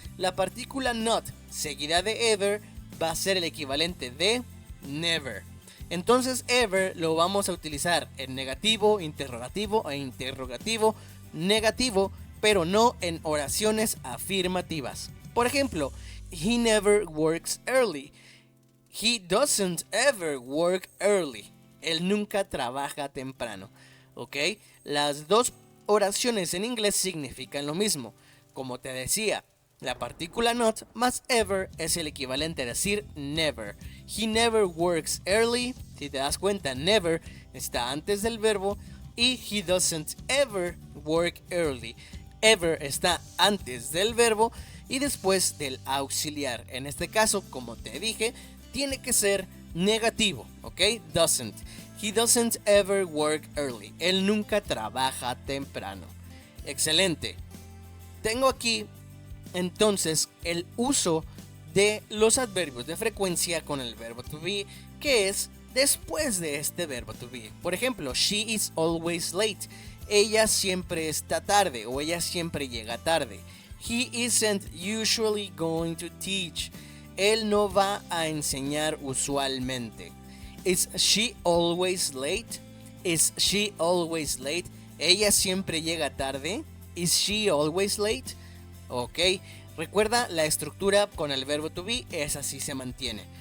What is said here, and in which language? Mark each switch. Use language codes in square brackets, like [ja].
[es] La partícula not seguida de ever va a ser el equivalente de never. Entonces ever lo vamos a utilizar en negativo, interrogativo e interrogativo negativo, pero no en oraciones afirmativas. Por ejemplo, [en] he never works early. He doesn't ever work early. [es] Él nunca trabaja temprano. ¿Ok? Las dos oraciones en inglés significan lo mismo. Como te decía, la partícula not más ever es el equivalente a decir never. [en] He never works early. [es] Si te das cuenta, [en] never [es] está antes del verbo y [en] he doesn't ever work early. [es] Ever está antes del verbo y después del auxiliar. En este caso, como te dije, tiene que ser negativo, ¿ok? [en] Doesn't. He doesn't ever work early. [es] Él nunca trabaja temprano. Excelente. Tengo aquí entonces el uso de los adverbios de frecuencia con el verbo to be, que es después de este verbo to be. Por ejemplo, [en] she is always late. [es] Ella siempre está tarde o ella siempre llega tarde. [en] He isn't usually going to teach. [es] Él no va a enseñar usualmente. [en] Is she always late? Is she always late? [es] Ella siempre llega tarde. [en] Is she always late? [es] Ok, recuerda la estructura con el verbo to be, es así se mantiene.